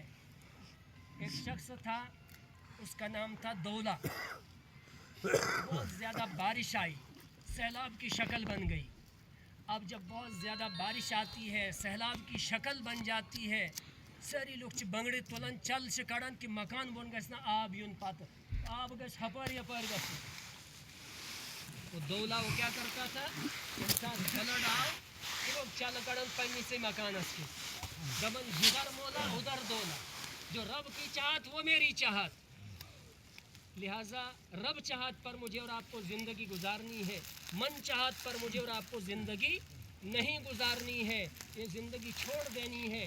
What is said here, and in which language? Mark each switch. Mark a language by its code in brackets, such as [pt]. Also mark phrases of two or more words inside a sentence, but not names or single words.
[ur] ایک شخص تھا، اس کا نام تھا دولا، بہت زیادہ بارش آئی، سیلاب کی شکل بن گئی۔ اب جب بہت زیادہ بارش آتی ہے، سیلاب کی شکل بن جاتی ہے، ساری لوگ [ks] بنگڑی تلن چل شکڑن کہ مکان بن گژھِ نا آب یون پتہ، آب گژھِ ہپٲرۍ یپٲرۍ گژھُن۔ [ur] تو دولا وہ کیا کرتا تھا، انسان فلڈ آو کہ [ks] لوگ چل کڑن پنی سے مکانس کے دبن [ur] جدھر مولا ادھر دولا، جو رب کی چاہت وہ میری چاہت۔ لہٰذا رب چاہت پر مجھے اور آپ کو زندگی گزارنی ہے، من چاہت پر مجھے اور آپ کو زندگی نہیں گزارنی ہے، یہ زندگی چھوڑ دینی ہے۔